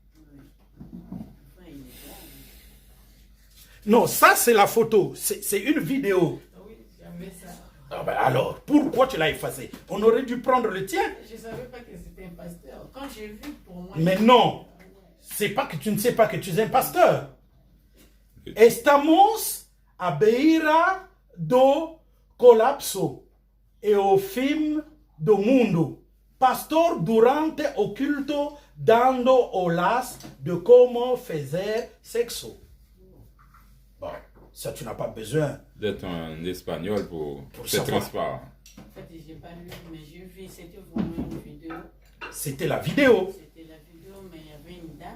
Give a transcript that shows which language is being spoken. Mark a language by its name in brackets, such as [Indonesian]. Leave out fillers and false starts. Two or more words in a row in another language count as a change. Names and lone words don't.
[French] Non, ça c'est la photo. C'est une vidéo. Oui, j'avais ça. Ah ben alors, pourquoi tu l'as effacé? On aurait dû prendre le tien. Je ne savais pas que c'était un pasteur. Quand j'ai vu, pour moi... Mais non, c'est pas que tu ne sais pas que tu es un pasteur. [Portuguese] Estamos à beira do colapso e o fim do mundo. Pastor durante o culto dando aulas de [French] comment faire [Portuguese] sexo. [French] Bon, ça tu n'as pas besoin. D'être en espagnol pour c'est savoir. transparent. En fait, je n'ai pas lu, mais j'ai vu, c'était vraiment une vidéo. C'était la vidéo. C'était la vidéo, mais il y avait une dame.